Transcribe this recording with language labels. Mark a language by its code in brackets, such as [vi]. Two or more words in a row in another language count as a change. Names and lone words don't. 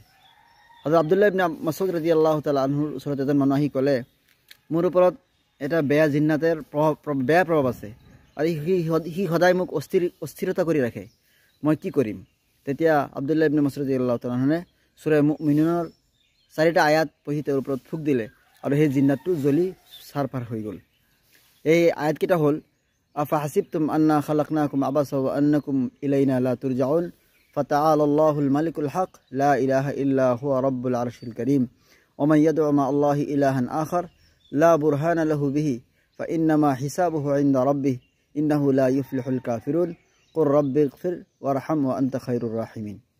[as] হযৰত আব্দুল্লাহ ইবনে মাসউদ [ar] رضي الله تعالى عنه [as] ওচৰত এজন মানুহ আহি ক'লে, মোৰ ওপৰত এটা বেয়া জিন্নাতৰ প্ৰভাৱ আছে আৰু সি সদায় মোক অস্থিৰতা কৰি ৰাখে, মই কি কৰিম? তেতিয়া আব্দুল্লাহ ইবনে মাসউদ [ar] رضي الله تعالى عنه [as] সূৰা মুমিনুনৰ 4টা আয়াত পঢ়ি তেওঁৰ ওপৰত ফুক দিলে আৰু সেই জিন্নাতটো জ্বলি ছাৰপাৰ হৈ গ'ল। এই আয়াতকেইটা হ'ল, [ar] أفحسبتم أنما خلقناكم عبثا وأنكم إلينا لا ترجعون فتعالى الله الملك الحق لا إله إلا هو رب العرش الكريم ومن يدع مع الله إلها آخر لا برهان له به فإنما حسابه عند ربه إنه لا يفلح الكافرون قل رب اغفر وارحم وأنت خير الراحمين.